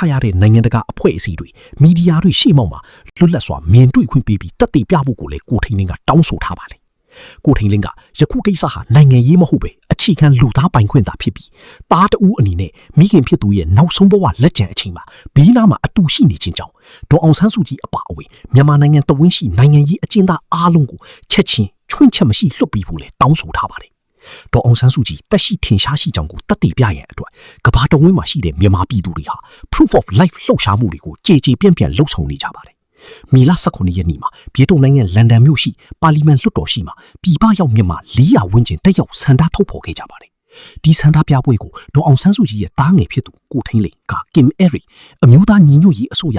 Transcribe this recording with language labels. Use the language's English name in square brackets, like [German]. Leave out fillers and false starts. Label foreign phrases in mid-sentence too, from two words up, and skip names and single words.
[Burmese] ရတဲ့နိုင်ငံတကာအဖွဲ့အစည်းတွေမီဒီယာတွေရှေ့မှောက်မှာလွတ်လပ်စွာမြင်တွေ့ခွင့်ပေးပြီးတက်တည်ပြဖို့ကိုလည်းကိုထိန်လင်းကတောင်းဆိုထားပါတယ်ကိုထိန်လင်းကယခုကိစ္စဟာနိုင်ငံရေးမဟုတ်ပဲအခြေခံလူသားပိုင်ခွင့်သာဖြစ်ပြီးသားတဦးအနေနဲ့မိခင်ဖြစ်သူရဲ့နောက်ဆုံးဘဝလက်ကျန်အချိန်မှာဘီးနားမှာအတူရှိနေ ခြင်းကြောင့်ဒေါ်အောင်ဆန်းစုကြည်အပါအဝင်မြန်မာနိုင်ငံတဝင်းရှိနိုင်ငံရေးအကျဉ်းသားအားလုံးကိုချက်ချင်းချွင်းချက်မရှိလွတ်ပြီးဖို့လည်းတောင်းဆိုထားပါတယ်ဒေါ်အောင်ဆန်းစုကြည်တက်ရှိထင်ရှားရှိကြောင်းကိုတက်တည်ပြရန်အတွက်ကဘာတဝင်းမှာရှိတဲ့မြန်မာပြည် သူတွေဟာ [English] proof of life [Burmese] လှုပ်ရှားမှုတွေကိုကြေကြေပြန့်ပြန့်လှုပ်ဆောင်နေကြပါတယ်မေလ18ရက်နေ့မှာပြည်တော်နိုင်ငံလန်ဒန်မြို့ရှိပါလီမန်လွှတ်တော်ရှိမှာပြည်ပရောက်မြန်မာ400ဝန်းကျင်တက် ရောက်ဆန္ဒထုတ်ဖော်ခဲ့ကြပါတယ်ဒီဆန္ဒပြပွဲကိုဒေါ်အောင်ဆန်းစုကြည်ရဲ့တားငယ်ဖြစ်သူကိုထိန်လင်းက Kim Eric အမျိုးသားညီညွတ်ရေးအစိုးရ